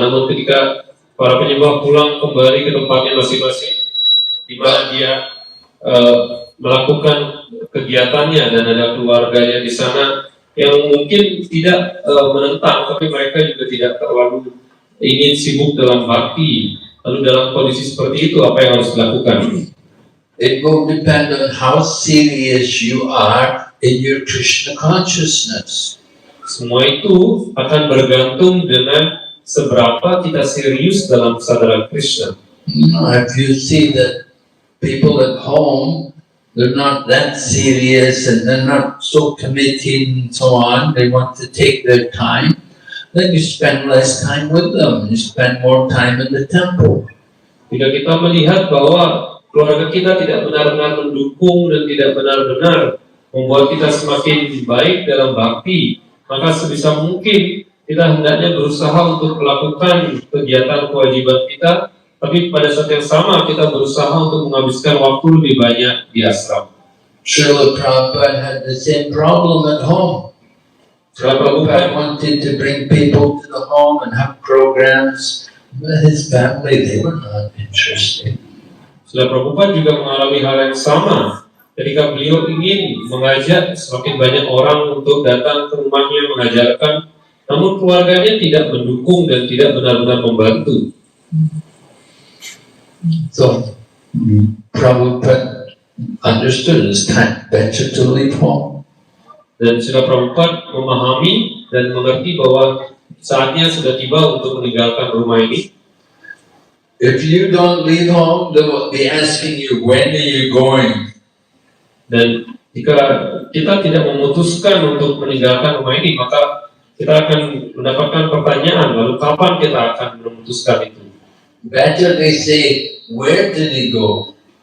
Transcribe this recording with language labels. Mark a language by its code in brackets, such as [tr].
[id] Namun ketika para penyembah pulang kembali ke tempatnya masing-masing, di mana dia melakukan kegiatannya dan ada keluarganya di sana yang mungkin tidak menentang, tapi mereka juga tidak terlalu ingin sibuk dalam bakti. Lalu dalam kondisi seperti itu apa yang harus dilakukan? [en] It will depend on how serious you are in your Krishna consciousness. [id] Semua itu akan bergantung dengan seberapa kita serius dalam kesadaran Krishna. [en] If you see that people at home, they're not that serious and they're not so committed and so on, they want to take their time, then you spend less time with them, you spend more time in the temple. [id] Jika kita melihat bahwa keluarga kita tidak benar-benar mendukung dan tidak benar-benar membuat kita semakin baik dalam bakti, maka sebisa mungkin kita hendaknya berusaha untuk melakukan kegiatan kewajiban kita, tapi pada saat yang sama kita berusaha untuk menghabiskan waktu lebih banyak di asram. [en] Srila Prabhupada had the same problem at home. Prabhupada wanted to bring people to the home and have programs, but his family, they were not interested. [id] Srila Prabhupada juga mengalami hal yang sama. Ketika beliau ingin mengajak semakin banyak orang untuk datang ke rumahnya mengajarkan, namun keluarganya tidak mendukung dan tidak benar-benar membantu. [en] So Prabhupada understood it's time better to leave home. [id] Dan Srila Prabhupada memahami dan mengerti bahwa saatnya sudah tiba untuk meninggalkan rumah ini. [en] If you don't leave home, they will be asking you, when are you going? [id] Dan jika kita tidak memutuskan untuk meninggalkan rumah ini, maka kita akan mendapatkan pertanyaan, lalu kapan kita akan memutuskan itu? [en] Better they say, where did he go?